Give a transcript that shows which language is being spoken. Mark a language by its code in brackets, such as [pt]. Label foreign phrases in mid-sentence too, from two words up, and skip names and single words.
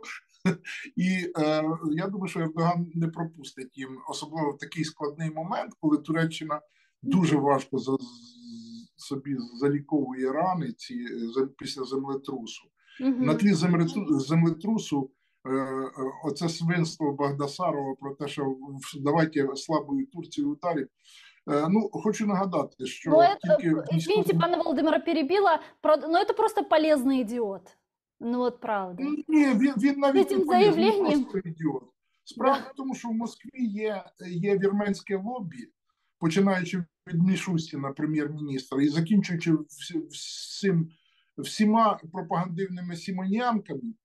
[uk] І я думаю, що Ердоган не пропустить їм, особливо в такий складний момент, коли Туреччина дуже важко собі заліковує рани після землетрусу. На тлі землетрусу оце свинство Багдасарова про те, що давайте слабою Турцію ударить. Ну, хочу нагадати, що [ru] извините, [uk] пане Володимире, [ru] перебила, но это просто полезный ідіот. [uk] Ну, от правда. Ні, він навіть не полезний, він просто ідіот. Справа в тому, що в Москві є вірменське лобі, починаючи від Мішустіна, прем'єр-міністра, і закінчуючи всім всіма пропагандивними сімоніанками.